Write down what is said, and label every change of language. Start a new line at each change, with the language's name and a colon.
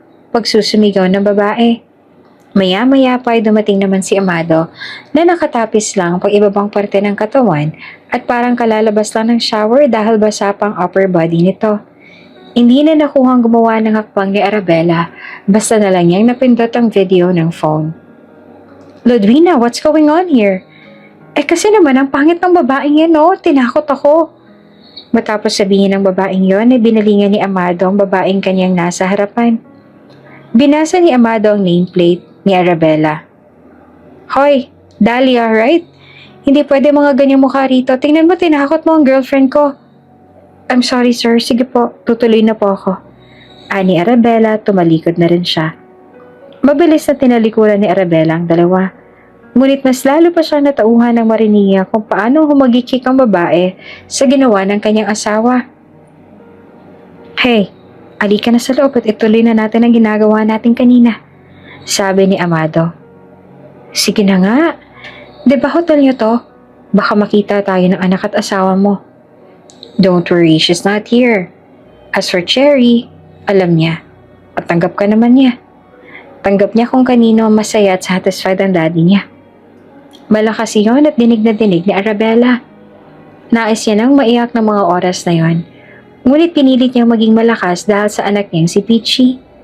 Filipino: Pagsusumigaw ng babae. Maya-maya pa ay dumating naman si Amado na nakatapis lang pag ibabang parte ng katawan at parang kalalabas lang ng shower dahil basa pang upper body nito. Hindi na nakuhang gumawa ng hakbang ni Arabella, basta na lang niyang napindot ang video ng phone.
English: Ludwina, what's going on here?
Filipino: Kasi naman ang pangit ng babaeng yan, oh. Tinakot ako. Matapos sabihin ng babaeng yon, ay binalingan ni Amado ang babaeng kanyang nasa harapan. Binasa ni Amado ang nameplate ni Arabella. Hoy, Dahlia, right? Hindi pwede mga ganyang mukha rito. Tingnan mo, tinakot mo ang girlfriend ko.
English: I'm sorry, sir.
Filipino: Sige po, tutuloy na po ako. Ani Arabella, tumalikod na rin siya. Mabilis na tinalikuran ni Arabella ang dalawa. Ngunit mas lalo pa siya natauhan ng Marinia kung paano humagikik ang babae sa ginawa ng kanyang asawa. Hey, alika na sa loob at ituloy na natin ang ginagawa natin kanina, sabi ni Amado. Sige na nga, di ba hotel niyo to? Baka makita tayo ng anak at asawa mo.
English: Don't worry, she's not here. As for
Filipino: Cherry, alam niya. At tanggap ka naman niya. Tanggap niya kung kanino masaya at satisfied ang daddy niya. Malakas iyon at dinig na dinig ni Arabella. Nais niya nang maiyak ng mga oras na yon. Ngunit pinilit niyang maging malakas dahil sa anak niyang si Peachy.